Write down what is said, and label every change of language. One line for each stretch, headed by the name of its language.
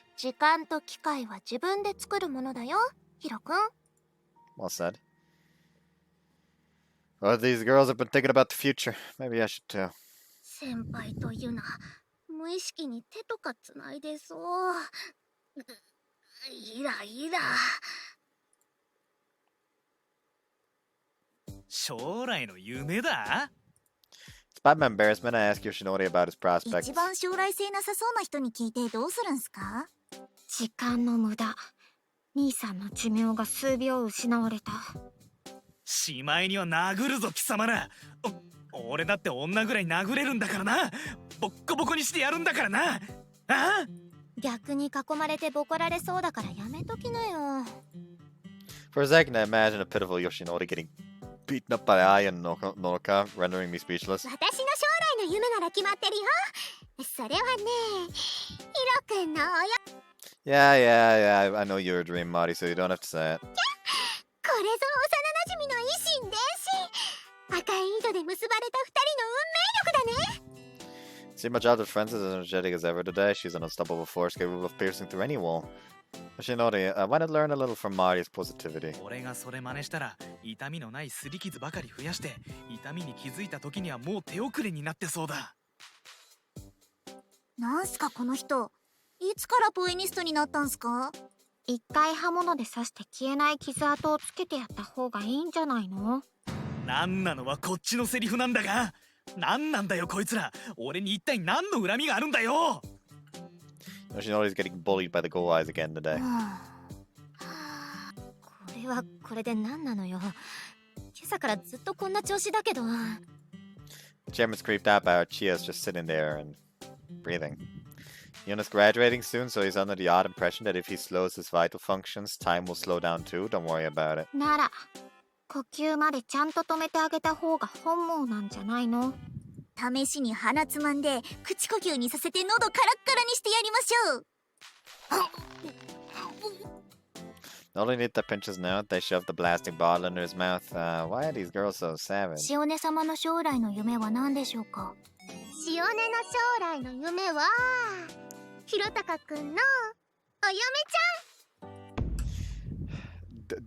Japanese: 時間と機会は自分で作るものだよ、ヒロくん。
English: Well said. Well, these girls have been thinking about the future. Maybe I should too.
Japanese: 先輩とユナ、無意識に手とかつないでそう。イライラ。将来の夢だ？
English: Despite my embarrassment, I asked Yoshinori about his prospects.
Japanese: 一番将来性なさそうな人に聞いてどうするんすか？時間の無駄。兄さんの寿命が数秒失われた。しまいには殴るぞ貴様ら。俺だって女ぐらい殴れるんだからな。ボッコボコにしてやるんだからな。ああ？逆に囲まれてボコられそうだからやめときなよ。
English: For a second, I imagined a pitiful Yoshinori getting beaten up by Ai and Nonoka, rendering me speechless.
Japanese: 私の将来の夢なら決まってるよ。それはね、ヒロくんの
English: Yeah, I know you're a dream, Marty, so you don't have to say it.
Japanese: これぞ幼馴染の一心伝心。赤い糸で結ばれた二人の運命力だね。
English: See, my childhood friend is as energetic as ever today. She's an unstoppable force capable of piercing through any wall. Yoshinori, why not learn a little from Marty's positivity?
Japanese: 俺がそれ真似したら痛みのない擦り傷ばかり増やして痛みに気づいた時にはもう手遅れになってそうだ。なんすかこの人。いつからポエニストになったんすか？一回刃物で刺して消えない傷跡をつけてやった方がいいんじゃないの？なんなのはこっちのセリフなんだが。なんなんだよこいつら。俺に一体何の恨みがあるんだよ。
English: Yoshinori's getting bullied by the go eyes again today.
Japanese: これはこれで何なのよ。今朝からずっとこんな調子だけど。
English: The chairman's creeped out by our Chia's just sitting there and breathing. Yuna's graduating soon, so he's under the odd impression that if he slows his vital functions, time will slow down too. Don't worry about it.
Japanese: なら呼吸までちゃんと止めてあげた方が本望なんじゃないの？試しに鼻つまんで口呼吸にさせて喉カラッカラにしてやりましょう。
English: Not only did they pinch his nose, they shoved the blasting bottle into his mouth. Why are these girls so savage?
Japanese: シオネ様の将来の夢は何でしょうか？シオネの将来の夢はひろたかくんのお嫁ちゃん。